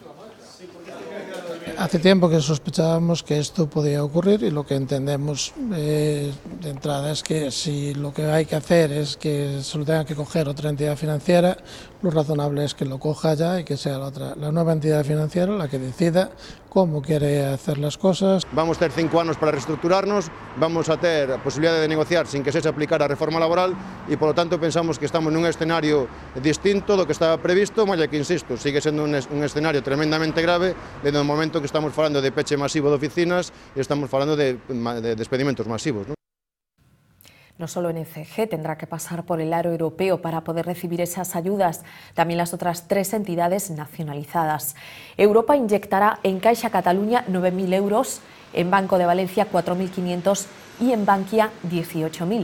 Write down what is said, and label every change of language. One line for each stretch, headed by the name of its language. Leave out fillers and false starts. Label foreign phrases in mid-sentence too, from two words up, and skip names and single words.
Spanish: Hace tiempo que sospechábamos que esto podía ocurrir y lo que entendemos de entrada es que si lo que hay que hacer es que se lo tenga que coger otra entidad financiera, lo razonable es que lo coja ya y que sea la nueva entidad financiera la que decida cómo quiere hacer las cosas.
Galician: Vamos a ter 5 anos para reestructurarnos, vamos a ter a posibilidade de negociar sin que se aplicar a reforma laboral e, polo tanto, pensamos que estamos nun escenario distinto do que estaba previsto, mas que, insisto, sigue sendo un escenario tremendamente grave desde o momento que estamos falando de peche masivo de oficinas e estamos falando de despedimentos masivos, ¿no?
Spanish: No solo NCG tendrá que pasar por el aro europeo para poder recibir esas ayudas, también las otras 3 entidades nacionalizadas. Europa inyectará en Caixa Cataluña 9.000 euros, en Banco de Valencia 4.500 y en Bankia 18.000.